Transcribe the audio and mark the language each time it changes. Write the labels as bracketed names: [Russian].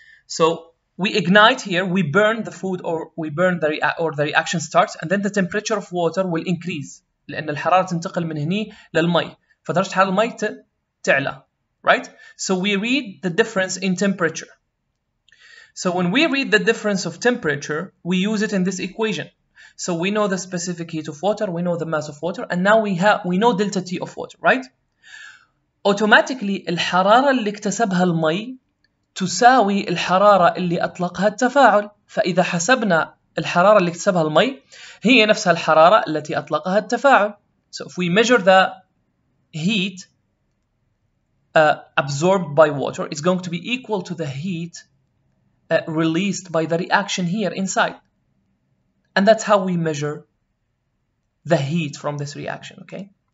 [English] So we ignite here, we burn the food, or we burn the reaction starts, and then the temperature of water will increase [Arabic] لأن الحرارة تنتقل من هني للمي، فدرجة حرارة المي تعلى, [English] right? So we read the difference in temperature. So when we read the difference of temperature, we use it in this equation. So we know the specific heat of water, we know the mass of water, and now we know delta T of water, right? [Arabic] Automatically الحرارة اللي اكتسبها المي تساوي الحرارة اللي أطلقها التفاعل. فإذا حسبنا الحرارة اللي اكتسبها المي هي نفسها الحرارة التي أطلقها التفاعل. [English] So if we measure the heat absorbed by water, it's going to be equal to the heat released by the reaction here inside. And that's how we measure the heat from this reaction, okay?